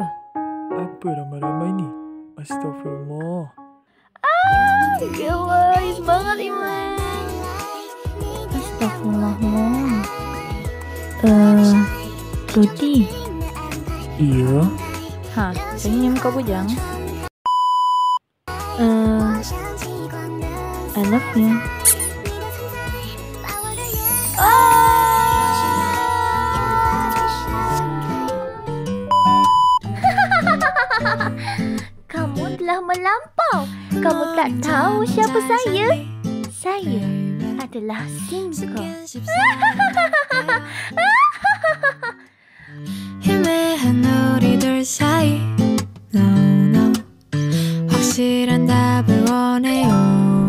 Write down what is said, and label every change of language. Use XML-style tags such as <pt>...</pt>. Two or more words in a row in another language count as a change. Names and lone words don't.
<ms>Apa ramai-ramai ni? Astaghfirullah. Gerai, semangat Iman. Astaghfirullah, Mun. Rudy. Iya. Senyum kau bujang.</ms> <en>I love you.</en> <ms>Kamu telah melampau. Kamu tak tahu siapa saya? Saya adalah Simco.</ms> <ko>사이</ko> <en>No no</en> <ko>확실한 답을 원해요</ko>